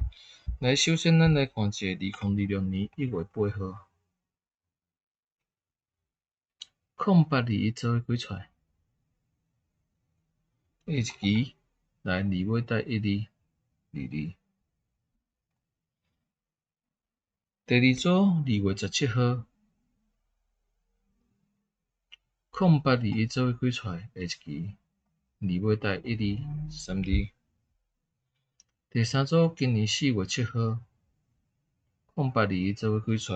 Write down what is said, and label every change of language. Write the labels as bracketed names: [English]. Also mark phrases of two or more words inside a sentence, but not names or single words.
[Min Nan Chinese] 来，首先咱来看一下2026年1月8号，0821做伙几出来？下一期来2月带1222。第二組2月17號，0821做伙幾出來？下一期2月帶1232。第三組今年4月7號，0821做伙幾出來？